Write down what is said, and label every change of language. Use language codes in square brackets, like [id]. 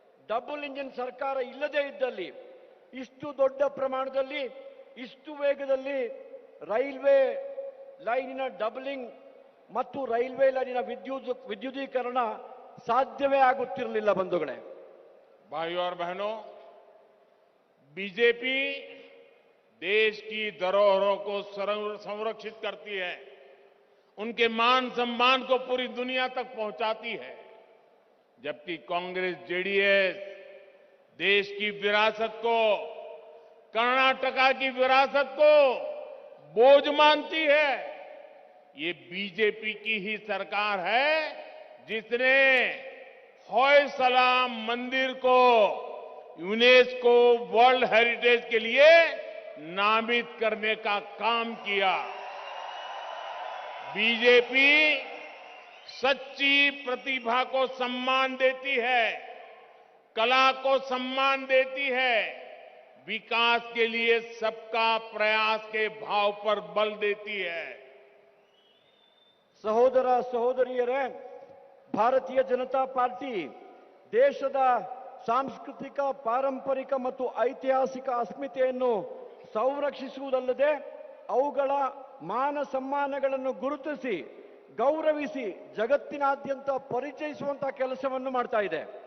[kn] Double engine ಸರ್ಕಾರ ಇಲ್ಲದೇ ಇದ್ದಲ್ಲಿ ಇಷ್ಟು ದೊಡ್ಡ ಪ್ರಮಾಣದಲ್ಲಿ ಇಷ್ಟು ವೇಗದಲ್ಲಿ ರೈಲ್ವೆ ಲೈನಿನ ಡಬಲಿಂಗ್ ಮತ್ತು ರೈಲ್ವೆ ಲೈನಿನ ವಿದ್ಯುದೀಕರಣ ಸಾಧ್ಯವೇ ಆಗುತ್ತಿರಲಿಲ್ಲ. ಬಂಧುಗಳೇ, [hi] भाइयों और बहनों, बीजेपी देश की धरोहरों को संरक्षित करती है, उनके मान सम्मान को पूरी दुनिया तक पहुंचाती है, जबकि कांग्रेस जेडीएस देश की विरासत को, कर्नाटका की विरासत को बोझ मानती है. ये बीजेपी की ही सरकार है जिसने होयसला मंदिर को यूनेस्को वर्ल्ड हेरिटेज के लिए नामित करने का काम किया. बीजेपी सच्ची प्रतिभा को सम्मान देती है, कला को सम्मान देती है, विकास के लिए सबका प्रयास के भाव पर बल देती है. [kn] ಸಹೋದರ ಸಹೋದರಿಯರೇ, ಭಾರತೀಯ ಜನತಾ ಪಾರ್ಟಿ ದೇಶದ ಸಾಂಸ್ಕೃತಿಕ, ಪಾರಂಪರಿಕ ಮತ್ತು ಐತಿಹಾಸಿಕ ಅಸ್ಮಿತೆಯನ್ನು ಸಂರಕ್ಷಿಸುವುದಲ್ಲದೆ ಅವುಗಳ ಮಾನ ಸಮ್ಮಾನಗಳನ್ನು ಗುರುತಿಸಿ ಗೌರವಿಸಿ ಜಗತ್ತಿನಾದ್ಯಂತ ಪರಿಚಯಿಸುವಂತಹ ಕೆಲಸವನ್ನು ಮಾಡ್ತಾ ಇದೆ.